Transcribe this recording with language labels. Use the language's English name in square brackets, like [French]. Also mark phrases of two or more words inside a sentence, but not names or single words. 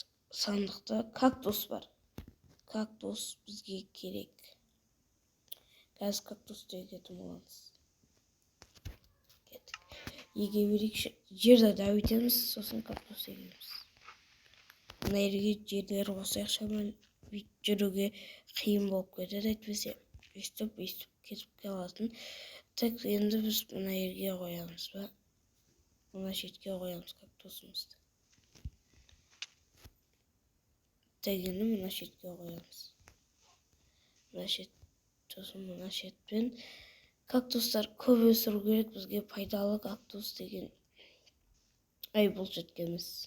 [Kazakh] Сандықта кактус бар. Кактус бізге керек. Қазір кактусты егетін боламыз. Еге берейікші. Жерді дәуітеміз, сосын кактус егеміз. Мына жерге жерлер қосайық шамалы. [Kyrgyz] жүрүүгө кыйын болуп кетет. Айтпесе өйстүп кетип каласың. [Kazakh] Так енді біз мына жерге қоямыз ба? Мына шетке қоямыз кактусымызды. Так енді мына шетке қоямыз. Мына шет сосын мына шетпен кактустар көп өсіру керек, бізге пайдалы кактус деген бұл шетке емес.